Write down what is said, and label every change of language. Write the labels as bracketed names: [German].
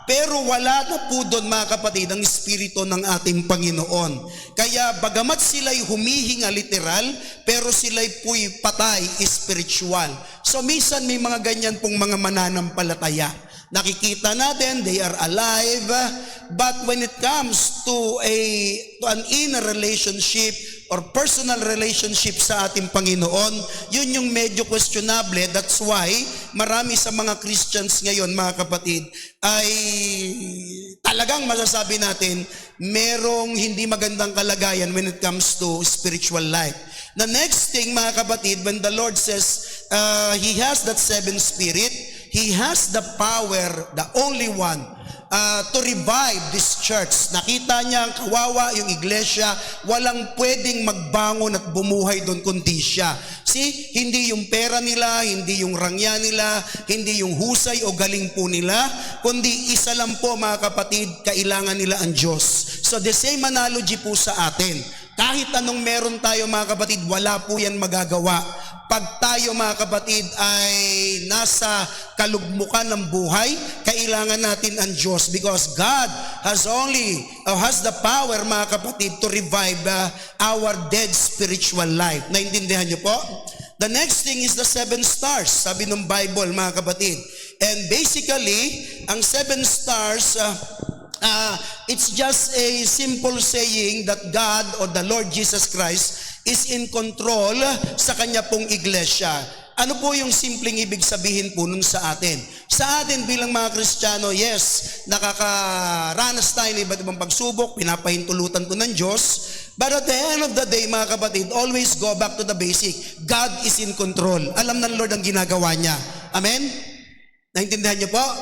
[Filipino] Pero wala na po doon mga kapatid ang espiritu ng ating Panginoon. Kaya bagamat sila'y humihinga literal, pero sila'y po'y patay spiritual. So minsan may mga ganyan pong mga mananampalataya. Nakikita natin, [English] they are alive, but when it comes to an inner relationship or personal relationship [Filipino] sa ating Panginoon, yun yung medyo [English] questionable. [Filipino] That's why marami sa mga Christians ngayon, mga kapatid, ay talagang masasabi natin, merong hindi magandang kalagayan [English] when it comes to spiritual life. The next thing, [Filipino] mga kapatid, [English] when the Lord says He has that seven spirit, He has the power, the only one, to revive this church. [Filipino] Nakita niya ang kawawa, yung iglesia, walang pwedeng magbangon at bumuhay doon kundi siya. See, hindi yung pera nila, hindi yung rangya nila, hindi yung husay o galing po nila, kundi isa lang po mga kapatid, kailangan nila ang Diyos. [English] So the same analogy [Filipino] po sa atin. Kahit anong meron tayo mga kapatid, wala po yan magagawa. Pag tayo mga kapatid ay nasa kalugmukan ng buhay, kailangan natin ang Diyos [English] because God has the power [Filipino] mga kapatid [English] to revive our dead spiritual life. [Filipino] Naintindihan niyo po? [English] The next thing is the seven stars, [Filipino] sabi ng Bible mga kapatid. [English] And basically, ang seven stars, it's just a simple saying that God or the Lord Jesus Christ is in control [Filipino] sa kanya pong iglesia. Ano po yung simpleng ibig sabihin po nun sa atin? Sa atin bilang mga Kristiyano, yes, nakakaranas tayo ng iba't ibang pagsubok, pinapahintulutan to ng Diyos. [English] But at the end of the day, [Filipino] mga kapatid, [English] always go back to the basic. God is in control. [Filipino] Alam ng Lord ang ginagawa niya. Amen? Naintindihan niyo po?